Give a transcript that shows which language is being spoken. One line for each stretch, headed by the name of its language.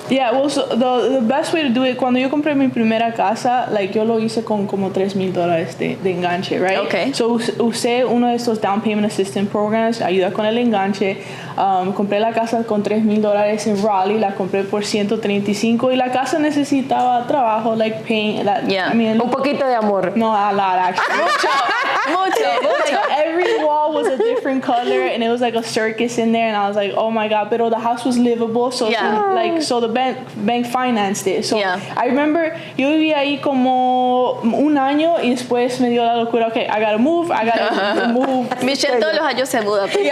English: Well, so the best way to do it,
Spanish: cuando yo compré mi primera casa, like, yo lo hice con como $3,000 de enganche, right?
English: Okay.
Spanish: So usé uno de estos
English: down payment assistance programs,
Spanish: ayuda con el enganche. Compré la casa con $3,000 en Raleigh, la compré por $135 y la casa necesitaba trabajo,
English: like paint. I mean,
Spanish: un poquito de amor.
English: No, a lot actually.
Spanish: mucho.
English: Like, every wall was a different color and it was like a circus in there, and I was like, oh my god. Pero the house was livable, so so the bank financed it. So I remember
Spanish: yo vivía ahí como un año y después me dio la locura.
English: Okay, I gotta move.
Spanish: Michelle todos los años se muda.